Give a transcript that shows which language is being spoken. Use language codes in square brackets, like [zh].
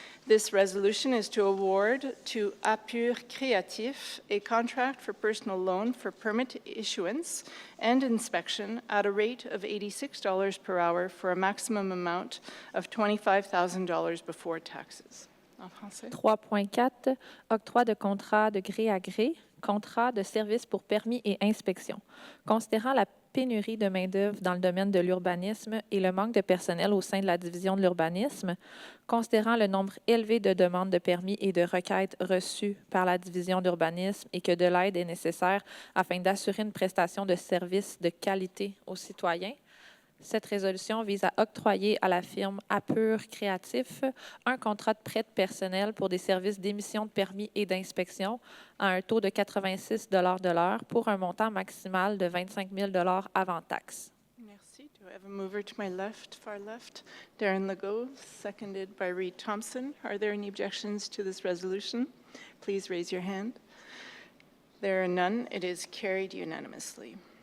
[en] This resolution is to award to Appur Créatif a contract for personal loan for permit issuance and inspection at a rate of $86 per hour for a maximum amount of $25,000 before taxes. [fr] En français. 3.4, octroi de contrat de gré à gré, contrat de service pour permis et inspection. Considérant la pénurie de main-d'œuvre dans le domaine de l'urbanisme et le manque de personnel au sein de la division de l'urbanisme, considérant le nombre élevé de demandes de permis et de requêtes reçues par la division d'urbanisme et que de l'aide est nécessaire afin d'assurer une prestation de services de qualité aux citoyens, cette résolution vise à octroyer à la firme APPROBATION Créatif un contrat de prêt de personnel pour des services d'émission de permis et d'inspection à un taux de 86 de l'heure pour un montant maximal de 25 000 avant taxe. Merci. [en] Do I have a mover to my left, far left? Darren Legault, seconded by Reed Thompson. Are there any objections to this resolution? Please raise your hand. There are none. It is carried unanimously.